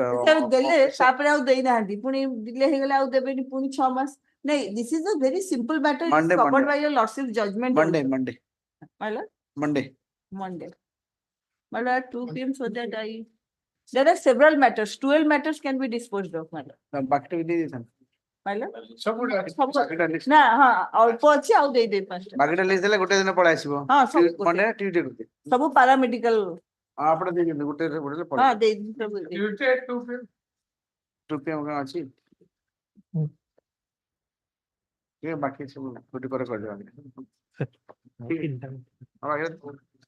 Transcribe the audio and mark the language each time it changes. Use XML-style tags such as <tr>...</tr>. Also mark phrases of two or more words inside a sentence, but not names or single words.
<en>this is a very simple matter. It is Monday, covered Monday. by your Lordship's judgment. Monday. My lord? Monday. My lord, 2 p.m. so that there are several matters. 12 matters can be disposed of, my lord. My lord?</en> <or>ନା ହଁ ଅଳ୍ପ ଅଛି ଆଉ ଦେଇଦେବି 5ଟା ବାକିଟା ଲିଷ୍ଟ ଦେଲେ ଗୋଟେ ଦିନ ପଳେଇ ଆସିବ ହଁ ସବୁ</or> <en>Monday Tuesday</en> <or>ଗୋଟେ ସବୁ ପାରାମେଡିକାଲ ଆପଣ ଦେଇଛନ୍ତି ଗୋଟେ ହଁ ପଳେଇ ଦେଇଦେବି ସବୁ ଦେଇଦେବି। 2 PM କଣ ଅଛି ବାକି ସବୁ ଗୋଟେ କରିଦେବା</or>